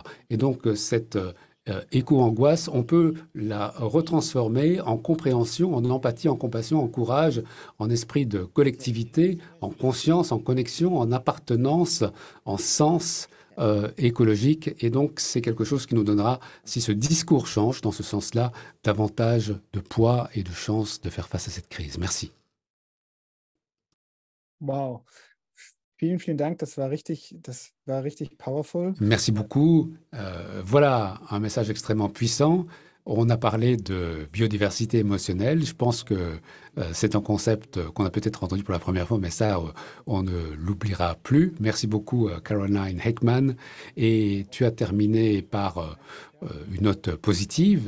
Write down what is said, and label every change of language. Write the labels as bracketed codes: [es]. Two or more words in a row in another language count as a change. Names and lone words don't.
[fr] Et donc cette éco-angoisse, on peut la retransformer en compréhension, en empathie, en compassion, en courage, en esprit de collectivité, en conscience, en connexion, en appartenance, en sens écologique. Et donc, c'est quelque chose qui nous donnera, si ce discours change dans ce sens-là, davantage de poids et de chance de faire face à cette crise. Merci. [de] Wow. Vielen, vielen Dank. Das war richtig powerful. [fr] Merci beaucoup. Voilà un message extrêmement puissant. On a parlé de biodiversité émotionnelle. Je pense que c'est un concept qu'on a peut-être entendu pour la première fois, mais ça, on ne l'oubliera plus. Merci beaucoup, Caroline Heckman. Et tu as terminé par une note positive.